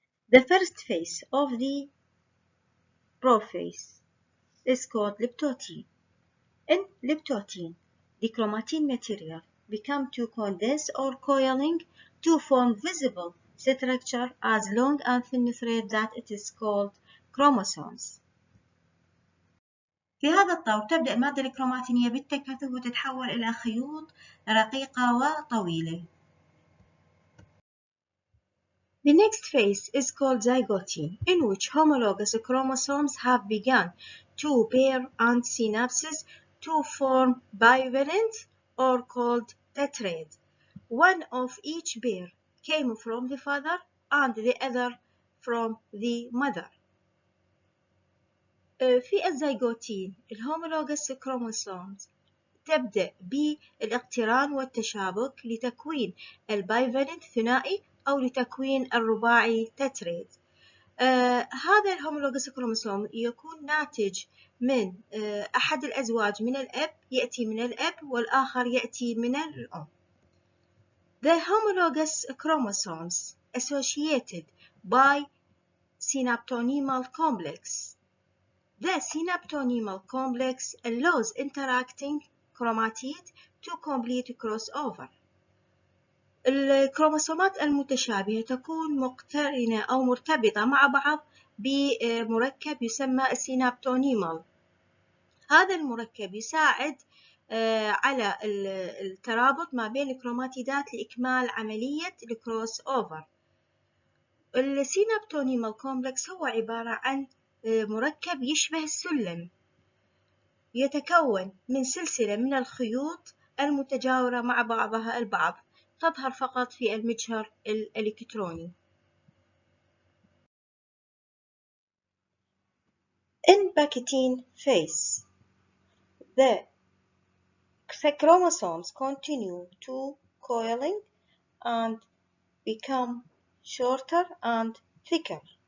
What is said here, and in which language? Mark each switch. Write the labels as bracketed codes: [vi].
[en] The first phase of the prophase is called liptotin. In liptotin, the chromatin material becomes to condense or coiling to form visible structure as long and thin thread that it is called chromosomes. [ar] في هذا الطور تبدأ المادة الكروماتينية بالتكاثف وتتحول إلى خيوط رقيقة وطويلة. [en] The next phase is called zygote, in which homologous chromosomes have begun to pair and synapses to form bivalent or called tetrads. One of each pair came from the father and the other from the mother. [ar] في الزيغوتين الهومولوجس كروموسومز تبدأ بالاقتران والتشابك لتكوين البايفالنت ثنائي أو لتكوين الرباعي تتريد. هذا الهومولوجس كروموسوم يكون ناتج من أحد الأزواج من الأب، يأتي من الأب والآخر يأتي من الأم. [en] The homologous chromosomes associated by synaptonymal complex. The synaptonymal complex allows interacting chromatid to complete crossover. [ar] الكروموسومات المتشابهة تكون مقترنة أو مرتبطة مع بعض بمركب يسمى السينابتونيمال. هذا المركب يساعد على الترابط ما بين الكروماتيدات لإكمال عملية الكروس أوفر. السينابتونيمال كومبلكس هو عبارة عن مركب يشبه السلم، يتكون من سلسلة من الخيوط المتجاورة مع بعضها البعض، تظهر فقط في المجهر الإلكتروني. [en] In baccatin phase, the chromosomes continue to coiling and become shorter and thicker.